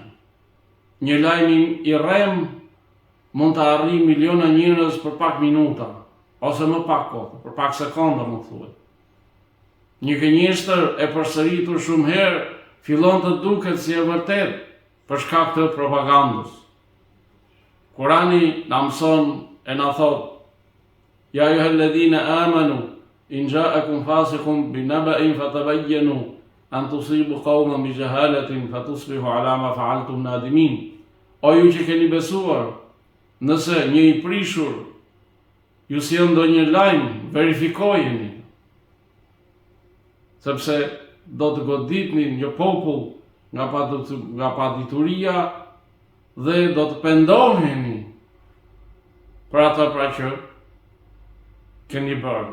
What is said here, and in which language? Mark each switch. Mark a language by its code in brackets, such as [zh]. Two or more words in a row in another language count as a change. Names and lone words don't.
[sq] Një lajm i rrem mund të arrijë miliona njerëz për pak minuta, ose më pak kohë, për pak sekonda më thuhet. Një gënjeshtër e përsëritur shumë herë fillon të duket si e vërtet për shkak të propagandës. Kurani na mëson e na thot: [ar] يا أيها الذين آمنوا إن جاءكم فاسق بنبإ فتبينوا أن تصيبوا قوما بجهالة فتصبحوا على ما فعلتم نادمين. [sq] O ju që keni besuar, nëse një i prishur ju sjell ndonjë lajm, verifikojeni. Sepse do të goditni një popull nga padituria dhe do të pendoheni për ata pra që keni bërë.